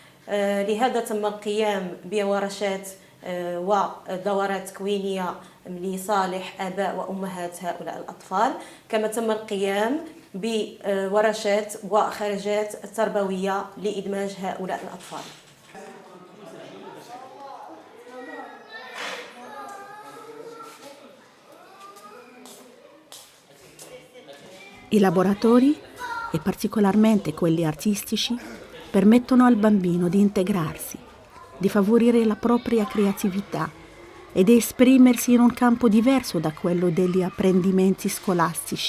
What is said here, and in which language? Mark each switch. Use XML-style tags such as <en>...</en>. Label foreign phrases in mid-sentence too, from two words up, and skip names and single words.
<ar>لهذا تم القيام بورشات ودورات تكوينيه لصالح اباء وامهات هؤلاء الاطفال، كما تم القيام بورشات وخرجات تربويه لادماج هؤلاء الاطفال.</ar> <it>I laboratori, e particolarmente quelli artistici, permettono al bambino di integrarsi, di favorire la propria creatività e di esprimersi in un campo diverso da quello degli apprendimenti scolastici.</it>